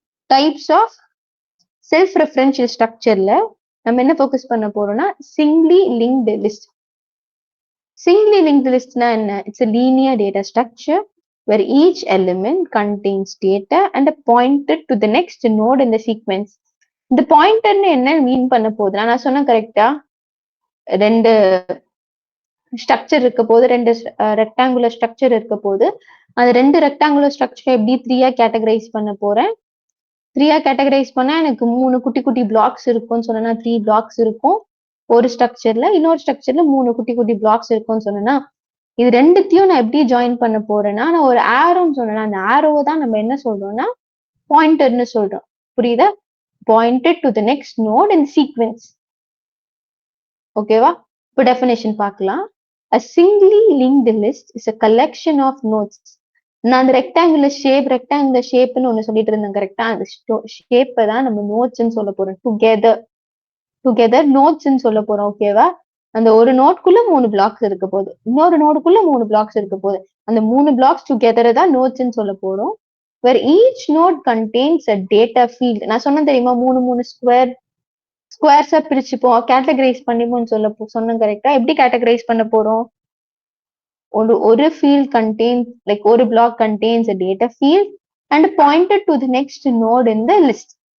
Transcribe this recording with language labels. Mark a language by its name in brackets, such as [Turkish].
[Tamil] Types of self referential ஸ்ட்ரக்சர்ல நம்ம என்ன focus பண்ண போறோம்னா சிங்லி linked list. Singly linked list na enna? [English] It's a linear data structure where each element contains data and a pointer to the next node in the sequence. [Tamil] இந்த pointer என்ன மீன் பண்ண போகுது? நான் சொன்ன கரெக்டா? ரெண்டு ஸ்ட்ரக்சர் இருக்க போது, ரெண்டு ரெக்டாங்குலர் ஸ்ட்ரக்சர் இருக்க போது, அந்த ரெண்டு ரெக்டாங்குலர் ஸ்ட்ரக்சர் எப்படி 3ஆ கேட்டகரைஸ் பண்ண போறேன். 3ஆ கேட்டகரைஸ் பண்ணா எனக்கு 3 குட்டி குட்டி பிளாக்ஸ் இருக்கும்னு சொன்னா 3 பிளாக்ஸ் இருக்கும். ஒரு ஸ்ட்ரக்சர்ல இன்னொரு ஸ்ட்ரக்சர்ல 3 குட்டி குட்டி பிளாக்ஸ் இருக்கும்னு சொன்னா இது ரெண்டுத்தையும் நான் எப்படி ஜாயின் பண்ண போறேன்னா நான் ஒரு ஆரோன்னு சொன்னேன். அந்த ஆரோவை தான் நம்ம என்ன சொல்றோம்னா பாயிண்டர்னு சொல்றோம். புரியுதா? [English] Pointed to the next node in sequence. [Tamil] ஓகேவா? இப்போ டெஃபினேஷன் பார்க்கலாம். [English] A singly linked list is a collection of nodes. [Tamil] நான் அந்த ரெக்டாங்குலர் ஷேப்னு ஒண்ணு சொல்லிட்டு இருந்தேன் கரெக்டா? அந்த ஷேப்பை தான் நம்ம நோட்ஸ்ன்னு சொல்ல போறோம். டுகெதர் நோட்ஸ்ன்னு சொல்ல போறோம். ஓகேவா? அந்த ஒரு நோட்குள்ள 3 பிளாக்ஸ் இருக்க போகுது, இன்னொரு நோடுக்குள்ள 3 பிளாக்ஸ் இருக்க போகுது. அந்த 3 பிளாக்ஸ் டுகெதர் தான் நோட்ஸ்ன்னு சொல்ல போறோம். [English] where each node contains a data field. [Tamil] நான் சொன்னேன் தெரியுமா 3 ஸ்கொயர்ஸா பிரிச்சுப்போம், கேட்டகரைஸ் பண்ணிப்போம்னு சொன்னேன் கரெக்டா? எப்படி கேட்டகரைஸ் பண்ண போறோம்? [English] ஒரு field contains like ஒரு block contains a data field and pointed to the next node in the list.